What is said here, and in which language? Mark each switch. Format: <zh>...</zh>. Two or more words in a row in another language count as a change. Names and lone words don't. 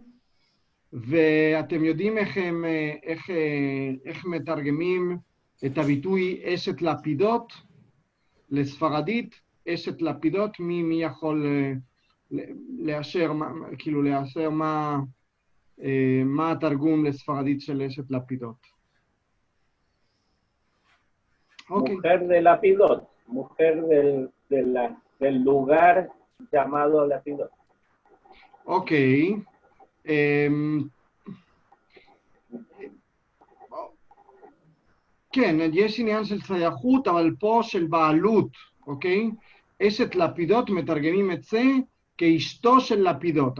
<he>ואתם יודעים איך מתרגמים את הביטוי אשת לפידות לספרדית? אשת לפידות, מי יכול לאשר, כאילו לאשר מה התרגום לספרדית של אשת לפידות?</he> <es>Mujer de Lapidot, mujer del lugar llamado Lapidot.</es> <he>אוקיי. כן, יש עניין של שייכות, אבל פה של בעלות, אוקיי? אשת לפידות מתרגמים את זה כאשתו של לפידות.</he>